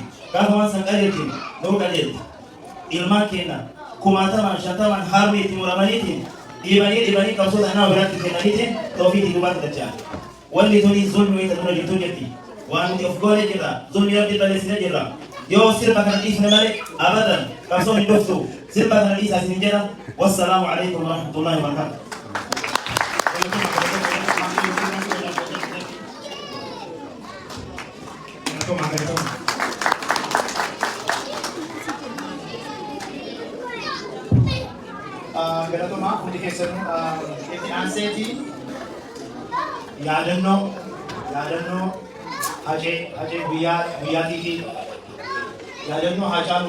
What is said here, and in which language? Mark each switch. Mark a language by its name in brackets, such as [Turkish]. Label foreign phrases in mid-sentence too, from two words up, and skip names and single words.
[Oromo] Gaafa waan san qajeelchinu nuu qajeelti. Ilmaan keenya kumaataman shantaman harmi itti muramaniitiin dhibanii qabsoo tanaa biraatti kennaniitiin tawfiiqii dubaatti dachaa. Wanni tuni zulmi wayita dura jirtu jetti. Waan nuti of goone jirra zulmi Rabbii balleessine jirra. Yoo sirba kana dhiifne malee abadan qabsoo hin dhuftu. Sirba kana dhiisaa isin jedha. [Arabic] والسلام عليكم ورحمة الله وبركاته. [Oromo] Galatoomaa hundi keessanuu itti aanseetii yaadannoo hajee guyyaatii fi yaadannoo Haacaaluu